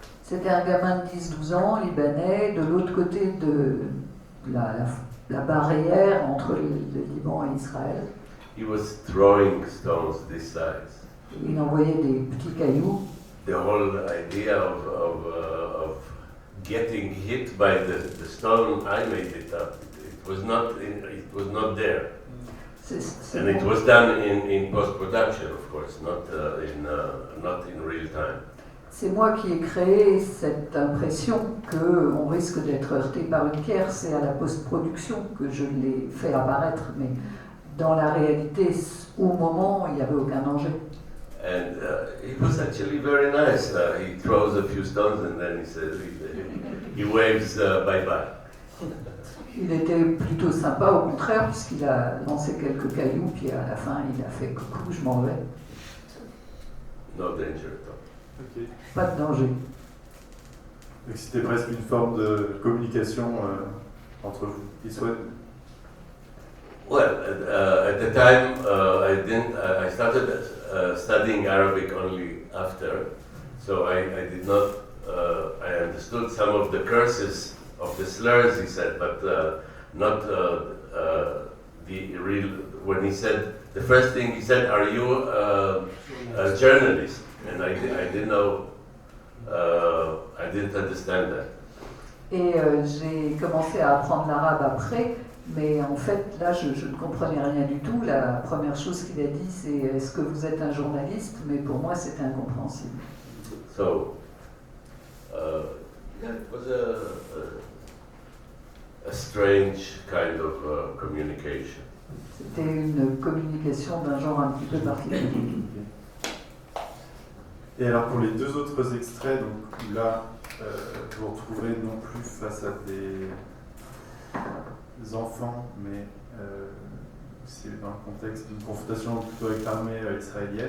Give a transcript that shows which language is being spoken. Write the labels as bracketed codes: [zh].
[fr] C'était un gamin de 10-12 ans, libanais, de l'autre côté de la barrière entre le Liban et Israël. [en] He was throwing stones this size. [fr] Il envoyait des petits cailloux. [en] The whole idea of getting hit by the stone, I made it up. It was not there. And it was done in post-production, of course, not in real time. [fr] C'est moi qui ai créé cette impression qu'on risque d'être heurté par une pierre. C'est à la post-production que je l'ai fait apparaître, mais dans la réalité, au moment, il n'y avait aucun danger. [en] And it was actually very nice. He throws a few stones and then he waves bye-bye. [fr] Il était plutôt sympa, au contraire, puisqu'il a lancé quelques cailloux, puis à la fin, il a fait coucou, je m'en vais. [en] No danger at all. Okay. [fr] Pas de danger. Donc c'était presque une forme de communication entre vous. [en] Well, at the time, I started studying Arabic only after, so I did not. I understood some of the curses of the slurs he said, but not the real. When he said the first thing he said, "Are you a journalist?" And I didn't know. I didn't understand that. [fr] Et j'ai commencé à apprendre l'arabe après, mais en fait, là, je ne comprenais rien du tout. La première chose qu'il a dit, c'est « Est-ce que vous êtes un journaliste ?» Mais pour moi, c'était incompréhensible. [en] So, yeah, it was a strange kind of communication. [fr] C'était une communication d'un genre un petit peu particulier. Et alors pour les deux autres extraits, donc là, vous vous retrouverez non plus face à des enfants, mais c'est dans le contexte d'une confrontation plutôt avec l'armée israélienne.